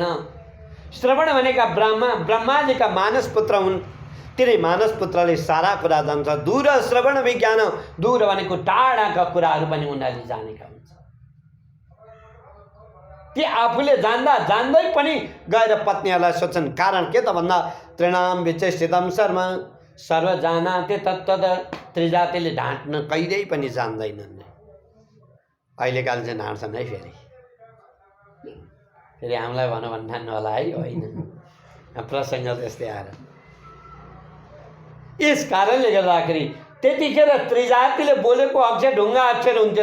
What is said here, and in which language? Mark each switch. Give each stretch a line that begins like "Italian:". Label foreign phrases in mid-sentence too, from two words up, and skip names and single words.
Nepali: श्रवण भनेका ब्रह्माजीका मानस पुत्र हुन्। तिनै मानस पुत्रले सारा कुरा जान्छ। दूर श्रवण विज्ञान, दूर भनेको टाढाका कुराहरू पनि उनीहरूले जानेका हुन्छ। ती आफूले जान्दै पनि गएर पत्नीहरूलाई सोध्छन्। कारण के त भन्दा
Sanskrit: तृणाम विचेष्टितम शर्म सर्व जानाते तत्तद।
Nepali: त्रिजातिले ढाँट्न कहिल्यै पनि जान्दैनन्। अहिलेकाले चाहिँ ढाँट्छन् है। फेरि हामीलाई भनौँ भने ठान्नु होला है, होइन प्रसङ्ग त्यस्तै आएर। यस कारणले गर्दाखेरि त्यतिखेर त्रिजातिले बोलेको अक्षर ढुङ्गा अक्षर हुन्थ्यो।